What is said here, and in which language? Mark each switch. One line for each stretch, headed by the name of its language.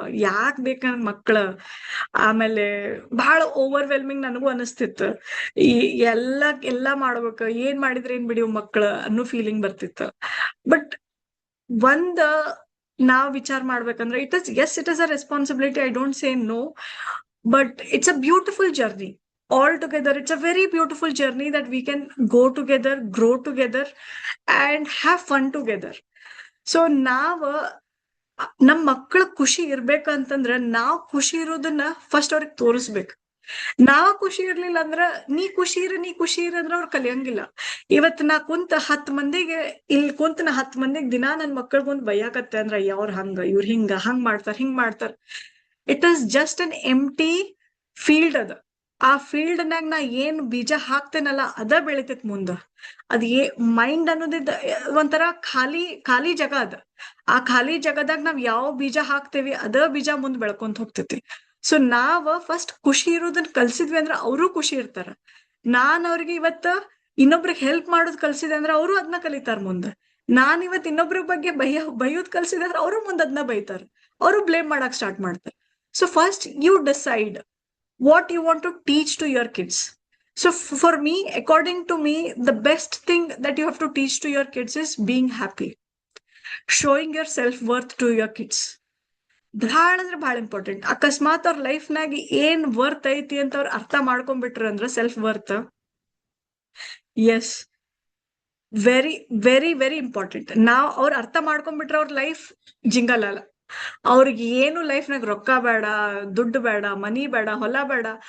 Kannada: ಯಾಕ್ ಬೇಕಂದ್ ಮಕ್ಳ, ಆಮೇಲೆ ಬಹಳ ಓವರ್ವೆಲ್ಮಿಂಗ್ ನನಗೂ ಅನಿಸ್ತಿತ್ತು. ಈ ಎಲ್ಲಾ ಮಾಡ್ಬೇಕು, ಏನ್ ಮಾಡಿದ್ರೆ ಏನ್ ಬಿಡಿ ಮಕ್ಳ ಅನ್ನೋ ಫೀಲಿಂಗ್ ಬರ್ತಿತ್ತು. ಬಟ್ ಒಂದ್ ನಾವ್ ವಿಚಾರ ಮಾಡ್ಬೇಕಂದ್ರೆ
English: It is a responsibility. I don't say no, but it's a beautiful journey. All together, it's a very beautiful journey that we can go together, grow together, and have fun together.
Kannada: So ನಾವ್ ನಮ್ ಮಕ್ಳ ಖುಷಿ ಇರ್ಬೇಕಂತಂದ್ರ ನಾವ್ ಖುಷಿ ಇರೋದನ್ನ first ಅವ್ರಿಗೆ ತೋರಿಸ್ಬೇಕು. ನಾವ್ ಖುಷಿ ಇರ್ಲಿಲ್ಲ ಅಂದ್ರ ನೀ ಖುಷಿ ಇರ ಅಂದ್ರ ಅವ್ರು ಕಲಿಯಂಗಿಲ್ಲ. ಇವತ್ ನಾ ಕುಂತ 10 ಮಂದಿಗೆ ಇಲ್ಲಿ ಕುಂತ ನಾ 10 ಮಂದಿಗೆ ದಿನಾ ನನ್ ಮಕ್ಕಳ ಮುಂದ್ ಬೈಯಾಕತ್ತೆ ಅಂದ್ರ ಅವ್ರ ಹಂಗ ಇವ್ರ ಹಂಗ್ ಮಾಡ್ತಾರ.
English: it is just an empty field
Kannada: ಅದ. ಆ ಫೀಲ್ಡ್ ನಾಗ ನಾ ಏನ್ ಬೀಜ ಹಾಕ್ತೇನಲ್ಲ ಅದ ಬೆಳಿತೈತ್ ಮುಂದ. ಅದ್ ಮೈಂಡ್ ಅನ್ನೋದಿದ್ದ ಒಂಥರ ಖಾಲಿ ಜಾಗ ಅದ. ಆ ಖಾಲಿ ಜಾಗದಾಗ ನಾವ್ ಯಾವ ಬೀಜ ಹಾಕ್ತೇವಿ ಅದ ಬೀಜ ಮುಂದ್ ಬೆಳ್ಕೊಂತ ಹೋಗ್ತೈತಿ. ಸೊ ನಾವ್ ಫಸ್ಟ್ ಖುಷಿ ಇರೋದನ್ನ ಕಲ್ಸಿದ್ವಿ ಅಂದ್ರ ಅವರು ಖುಷಿ ಇರ್ತಾರ. ನಾನ್ ಅವ್ರಿಗೆ ಇವತ್ತ ಇನ್ನೊಬ್ರಿಗೆ ಹೆಲ್ಪ್ ಮಾಡೋದ್ ಕಲ್ಸಿದೆ ಅಂದ್ರ ಅವರು ಅದನ್ನ ಕಲಿತಾರ ಮುಂದ. ನಾನ್ ಇವತ್ ಇನ್ನೊಬ್ರ ಬಗ್ಗೆ ಬೈಯೋದ್ ಕಲ್ಸಿದೆ ಅಂದ್ರ ಅವರು ಮುಂದ್ ಅದನ್ನ ಬೈತಾರ. ಅವರು ಬ್ಲೇಮ್ ಮಾಡಕ್ ಸ್ಟಾರ್ಟ್ ಮಾಡ್ತಾರೆ.
English: So first you decide what you want to teach to your kids. So for me, according to me, the best thing that you have to teach to your kids is being happy, showing your self-worth to your kids.
Kannada: ಬಹಳ ಅಂದ್ರೆ ಬಹಳ important. ಅಕಸ್ಮಾತ್ ಅವ್ರ life ನಾಗ ಏನ್ worth ಐತಿ ಅಂತ ಅವ್ರ ಅರ್ಥ ಮಾಡ್ಕೊಂಡ್ಬಿಟ್ರ ಅಂದ್ರ self worth, S,
English: Very very very important.
Kannada: ನಾವ್ ಅವ್ರ ಅರ್ಥ ಮಾಡ್ಕೊಂಡ್ಬಿಟ್ರ ಅವ್ರ ಲೈಫ್ ಜಿಂಗಲ್ಲ. ಅವ್ರಿಗೆ ಏನು ಲೈಫ್ನಾಗ ರೊಕ್ಕ ಬೇಡ, ದುಡ್ಡು ಬೇಡ, ಮನಿ ಬೇಡ, ಹೊಲ ಬೇಡ.